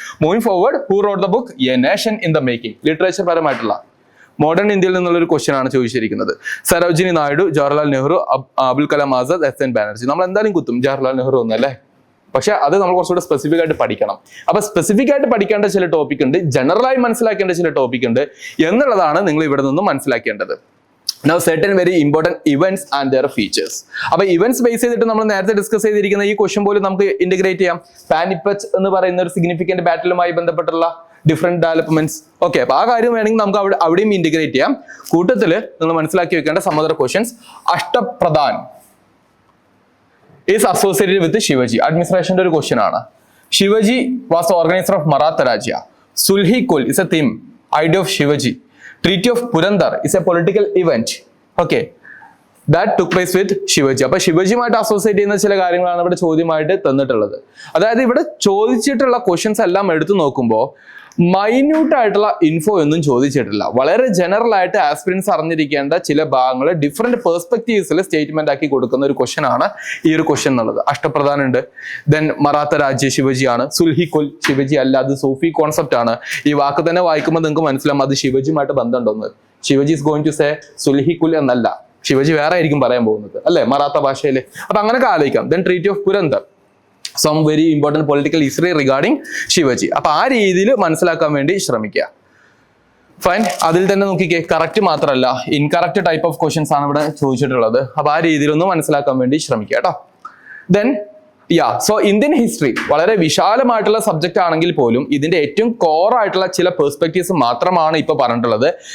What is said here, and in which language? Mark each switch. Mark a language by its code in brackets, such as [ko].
[en] Moving forward, who wrote the book a nation in the making? [ml] Literature പരമായിട്ടുള്ള modern ഇന്ത്യയിൽ നിന്നുള്ള ഒരു question ആണ് ചോദിച്ചിരിക്കുന്നത്. സരോജിനി നായിഡു, ജവഹർലാൽ നെഹ്റു, അബുൽ കലാം ആസാദ്, SN ബാനർജി. നമ്മൾ എന്തായാലും കുത്തും ജവഹർലാൽ നെഹ്റു ഒന്നല്ലേ, പക്ഷെ അത് നമ്മൾ കുറച്ചുകൂടെ സ്പെസിഫിക് ആയിട്ട് പഠിക്കണം. അപ്പൊ സ്പെസിഫിക് ആയിട്ട് പഠിക്കേണ്ട ചില ടോപ്പിക് ഉണ്ട്, ജനറലായി മനസ്സിലാക്കേണ്ട ചില ടോപ്പിക് ഉണ്ട് എന്നുള്ളതാണ് നിങ്ങൾ ഇവിടെ നിന്നും മനസ്സിലാക്കേണ്ടത്. [en] Now certain very important events and their features. [ml] അപ്പൊ ഇവന്റ്സ് ബേസ് ചെയ്തിട്ട് നമ്മൾ നേരത്തെ ഡിസ്കസ് ചെയ്തിരിക്കുന്ന ഈ ക്വസ്റ്റ്യൻ പോലും നമുക്ക് ഇന്റഗ്രേറ്റ് ചെയ്യാം. പാനിപ്പറ്റ് എന്ന് പറയുന്ന ഒരു സിഗ്നിഫിക്കന്റ് ബാറ്റിലുമായി ബന്ധപ്പെട്ടുള്ള ഡിഫറെന്റ് ഡെവലപ്മെന്റ്സ്. ഓക്കെ, അപ്പൊ ആ കാര്യം വേണമെങ്കിൽ നമുക്ക് അവിടെയും ഇന്റഗ്രേറ്റ് ചെയ്യാം. കൂട്ടത്തിൽ നിങ്ങൾ മനസ്സിലാക്കി വെക്കേണ്ട [en] some other questions. Ashtapradhan is associated with Shivaji. [ml] അഡ്മിനിസ്ട്രേഷന്റെ ഒരു ക്വസ്റ്റ്യൻ ആണ്. [en] Shivaji was the organizer of Maratha Rajya. Sulhi Kul is a theme, idea of Shivaji. Treaty of Purandar is a political event. Okay, that took place with Shivaji. [ml] അപ്പൊ ശിവജിയുമായിട്ട് associate ചെയ്യുന്ന ചില കാര്യങ്ങളാണ് ഇവിടെ ചോദ്യമായിട്ട് തന്നിട്ടുള്ളത്. അതായത് ഇവിടെ ചോദിച്ചിട്ടുള്ള ക്വസ്റ്റ്യൻസ് എല്ലാം എടുത്തു നോക്കുമ്പോൾ മൈന്യൂട്ട് ആയിട്ടുള്ള ഇൻഫോ ഒന്നും ചോദിച്ചിട്ടില്ല. വളരെ ജനറൽ ആയിട്ട് ആസ്പിരൻസ് അറിഞ്ഞിരിക്കേണ്ട ചില ഭാഗങ്ങൾ ഡിഫറെന്റ് പെർസ്പെക്റ്റീവ്സിൽ സ്റ്റേറ്റ്മെന്റ് ആക്കി കൊടുക്കുന്ന ഒരു ക്വസ്റ്റ്യൻ ആണ് ഈ ഒരു ക്വസ്റ്റ്യൻ എന്നുള്ളത്. അഷ്ടപ്രധാൻ ഉണ്ട്, ദെൻ മറാത്ത രാജ്യ ശിവജി ആണ്, സുൽഹി കുൽ ശിവജി അല്ല, അത് സൂഫി കോൺസെപ്റ്റ് ആണ്. ഈ വാക്ക് തന്നെ വായിക്കുമ്പോൾ നിങ്ങൾക്ക് മനസ്സിലാവും അത് ശിവജിയുമായിട്ട് ബന്ധമുണ്ടെന്ന്. [en] Shivaji is going to say [ml] സുൽഹി കുൽ എന്നല്ല, ശിവജി വേറെ ആയിരിക്കും പറയാൻ പോകുന്നത് അല്ലെ മറാത്ത ഭാഷയിൽ. അപ്പൊ അങ്ങനെയൊക്കെ ആലോചിക്കാം. [en] then treaty of Purandar, some very important political history regarding [ml] Shivaji. അപ്പൊ ആ രീതിയിൽ മനസ്സിലാക്കാൻ വേണ്ടി ശ്രമിക്കുക. ഫൈൻ, അതിൽ തന്നെ നോക്കിക്കേ, കറക്റ്റ് മാത്രമല്ല ഇൻകറക്റ്റ് ടൈപ്പ് ഓഫ് ക്വസ്റ്റ്യൻസ് ആണ് ഇവിടെ ചോദിച്ചിട്ടുള്ളത്. അപ്പൊ ആ രീതിയിലൊന്ന് മനസ്സിലാക്കാൻ വേണ്ടി ശ്രമിക്കുക കേട്ടോ. ദെൻ സോ ഇന്ത്യൻ ഹിസ്റ്ററി വളരെ വിശാലമായിട്ടുള്ള സബ്ജക്റ്റ് ആണെങ്കിൽ പോലും ഇതിന്റെ ഏറ്റവും കോർ ആയിട്ടുള്ള ചില പെർസ്പെക്റ്റീവ്സ് മാത്രമാണ് ഇപ്പൊ പറഞ്ഞിട്ടുള്ളത്.